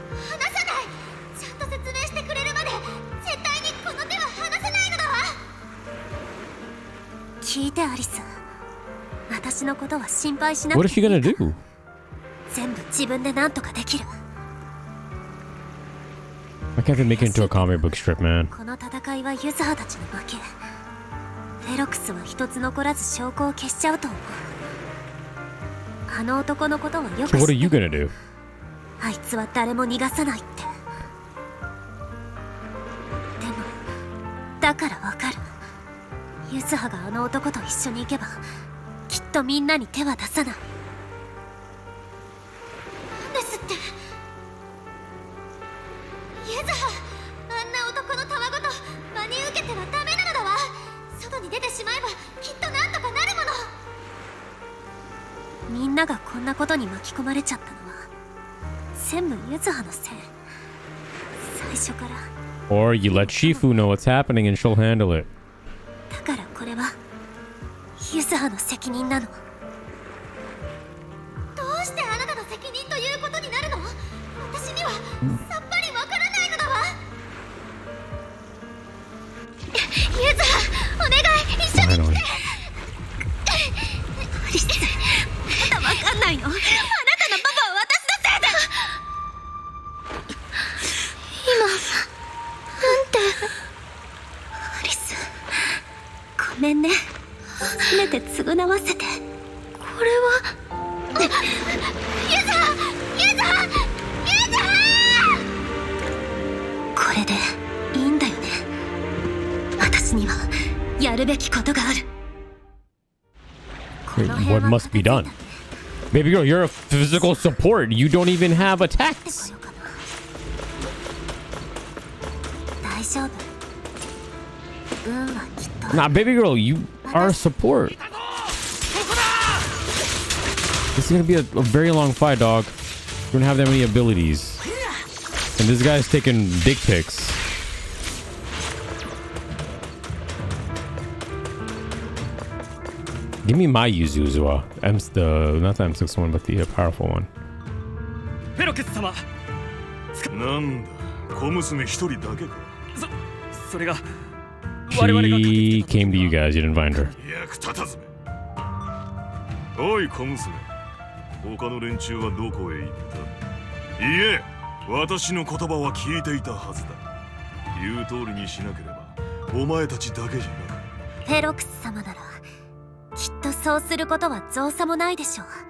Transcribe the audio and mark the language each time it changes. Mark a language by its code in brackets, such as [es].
[ja] 離さない。ちゃんと説明してくれるまで絶対にこの手は離さないのだわ。聞いてアリス、私のことは心配しなくていい。 [en] What is she gonna do? [ja] 全部自分で何とかできる。 [en] Why can't they make it into a comic book strip, man? [ja] この戦いはユズハたちの負け。フェロクスは一つ残らず証拠を消しちゃうと思う。あの男のことはよく知って [en] So what are you [ja] る。 [en] gonna do? [ja] あいつは誰も逃がさないって。でもだからわかる。ユズハがあの男と一緒に行けばきっとみんなに手は出さない。なんですって。ユズハ、あんな男のたわごと真に受けてはダメなのだわ。外に出てしまえばきっとなんとかなるもの。みんながこんなことに巻き込まれちゃったのは全部ユズハのせい。最初から。 [en] Or you let Shifu know what's happening and she'll handle it. [ja] だからこれはユズハの責任なの。どうしてあなたの責任ということになるの？私にはさっぱりわからないのだわ。ユズハ、お願い、一緒に来て。アリス、まだわかんないの？あなたのパパは私のせいだ。今なんて。アリス、ごめんね。せめて償わせて。これはユズハ、ユズハ、ユズハ。これでいいんだよね。私にはやるべきことがある。 [en] What must be done? Baby girl, you're a physical support. You don't even have attacks. [ja] 大丈夫。運はきっと。 [en] Nah, baby girl, you are a support. This is gonna be a very long fight, dog. You don't have that many abilities. And this guy's taking dick pics. Give me my Yuzu as well. Not the M6 one, but the powerful one. [ja] フェロケス様。なんだ、小娘一人だけか。それが [en] She came to you guys. You didn't find her. [ja] 役立たずめ。おい小娘、他の連中はどこへ行った？いえ、私の言葉は聞いていたはずだ。言う通りにしなければお前たちだけじゃない。フェロクス様ならきっとそうすることは造作もないでしょう。